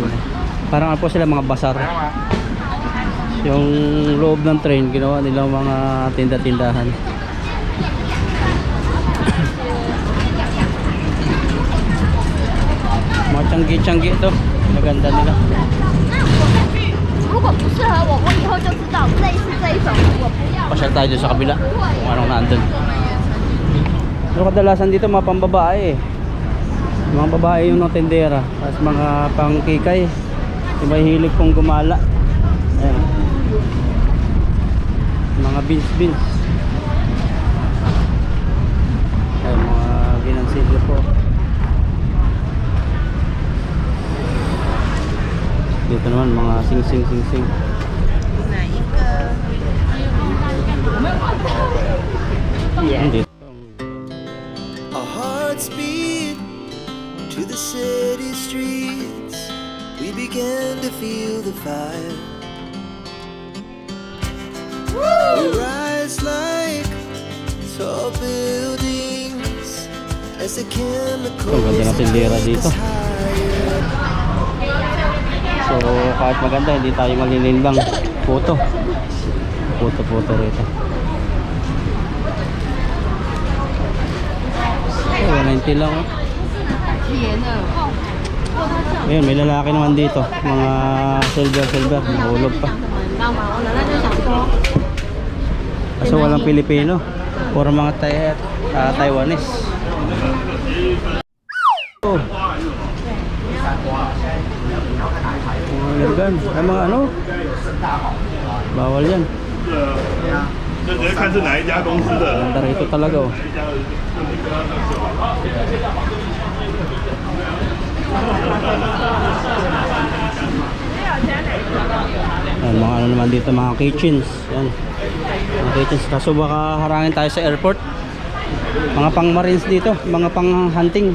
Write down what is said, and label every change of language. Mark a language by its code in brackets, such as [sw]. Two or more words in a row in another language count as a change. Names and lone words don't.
[tl] Parang ano po sila, mga basar. Yung loob ng train, ginawa nilang mga tinda-tindahan. Mga tiyanggi-tiyanggi ito. Maganda nila. [zh] 如果不适合我，我以后就知道类似这一种我不要。 [tl] Pasyal tayo doon sa kabila kung anong nandun. Pero kadalasan dito mga pambabae eh. Mga babae yung mga tendera. Tapos mga pangkikay. Yung may hilig pong gumala. Ayan. Mga beans. Ayan, mga ginansilyo po. Dito naman mga sing-sing. Yan dito. [en] Our hearts beat to the city streets. We began to feel the fire. We rise like tall buildings as the chemicals [tl] Ang ganda ng tindera dito. So kahit maganda hindi tayo malilimbang. Puto rito. 190 lang oh. Ayun, may lalaki naman dito. Mga silver, nahulog pa. Kaso walang Pilipino. Puro mga Taiwanese. Oh. Mga organ. Ay mga ano? Bawal yan. [zh] 就直接看是哪一家公司的。 [tl] Ganda rito talaga oh. Ayan, mga ano naman dito, mga kitchens. Yan. Mga kitchens. Kaso baka harangin tayo sa airport. Mga pang marines dito, mga pang hunting.